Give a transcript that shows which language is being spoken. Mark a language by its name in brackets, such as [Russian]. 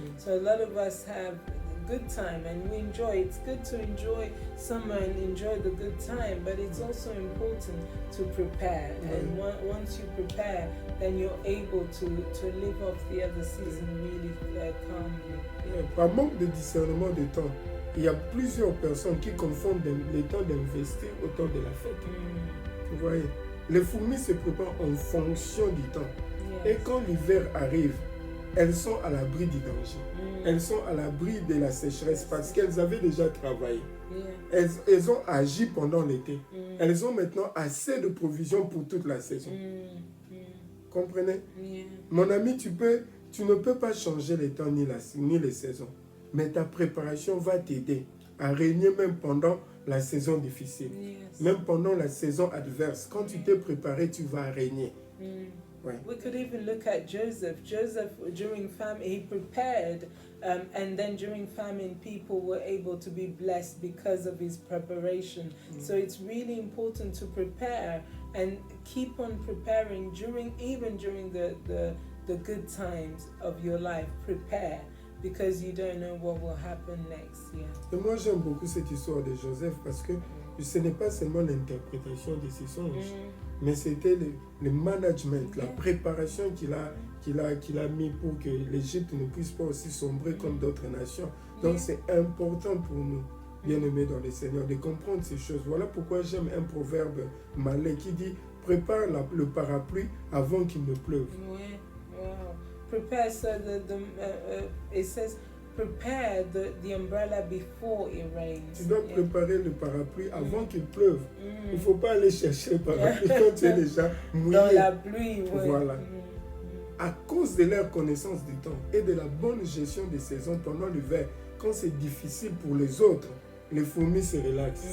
[English] So a lot of us have good time and we enjoy. It's good to enjoy summer and enjoy the good time, but it's also important to prepare. And once you prepare, then you're able to live off the other season really calmly. [French] Par manque de discernement de temps, il y a plusieurs personnes qui confondent le temps d'investir au temps de la fête. Vous voyez, les fourmis se préparent en fonction du temps. Et quand l'hiver arrive, elles sont à l'abri du danger. Elles sont à l'abri de la sécheresse parce qu'elles avaient déjà travaillé. Elles ont agi pendant l'été. Elles ont maintenant assez de provisions pour toute la saison. Comprenez? Mon ami, tu ne peux pas changer les temps ni les saisons. Mais ta préparation va t'aider à régner même pendant la saison difficile. Même pendant la saison adverse. Quand tu t'es préparé, tu vas régner. [English] We could even look at Joseph. Joseph, during famine, he prepared, and then during famine, people were able to be blessed because of his preparation. So it's really important to prepare and keep on preparing even during the good times of your life. Prepare, because you don't know what will happen next year. [French] Et moi, j'aime beaucoup cette histoire de Joseph parce que ce n'est pas seulement l'interprétation de ses songes, mais c'était le management, la préparation qu'il a mis pour que l'Égypte ne puisse pas aussi sombrer comme d'autres nations. Donc c'est important pour nous, bien-aimés dans le Seigneur, de comprendre ces choses. Voilà pourquoi j'aime un proverbe malais qui dit « Prépare le parapluie avant qu'il ne pleuve ». [English] Prepare, so it says prepare the umbrella before it rains. [French] Tu dois préparer le parapluie avant qu'il pleuve. Il ne faut pas aller chercher le parapluie quand tu es déjà mouillé. Dans la pluie, Voilà. cause de leur connaissance du temps et de la bonne gestion des saisons pendant l'hiver, quand c'est difficile pour les autres, les fourmis se relaxent.